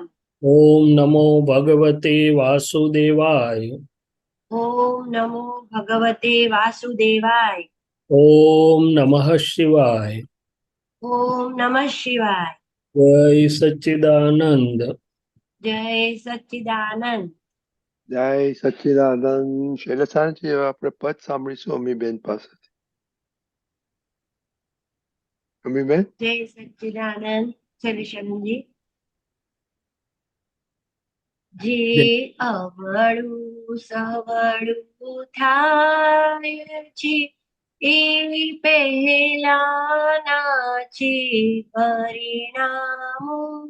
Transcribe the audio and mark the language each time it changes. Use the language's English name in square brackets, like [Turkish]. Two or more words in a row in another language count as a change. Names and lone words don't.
[Sanskrit] ओम नमो भगवते वासुदेवाय. ओम नमो भगवते वासुदेवाय. ओम नमः शिवाय. ओम नमः शिवाय. [Gujarati] જય સચ્ચિદાનંદ. જય સચ્ચિદાનંદ. જય સચ્ચિદાનંદ. Shailesanji, હવે આપણે પદ સાંભળીશું અમીબેન પાસેથી. અમીબેન, જય સચ્ચિદાનંદ. સલીશનજી. જે અવળું સવળું થાય છે એ પહેલાના છે પરિણામો.